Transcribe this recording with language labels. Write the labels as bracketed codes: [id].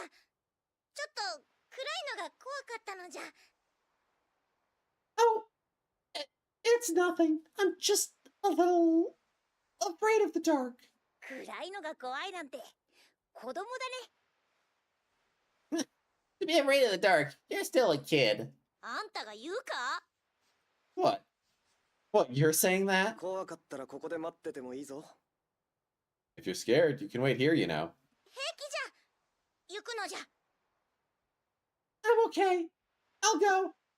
[ja] ちょっと暗いのが怖かったのじゃ。 [en] Oh, it's nothing. I'm just a little afraid of the dark. [ja] 暗いのが怖いなんて子供だね。 [en] To be afraid of the dark, you're still a kid. [ja] あんたが言うか？ [en] What? What, you're saying that? [ja] 怖かったらここで待っててもいいぞ。 [en] If you're scared, you can wait here, you know. [ja] 平気じゃ。行くのじゃ。 [en] I'm okay. I'll go.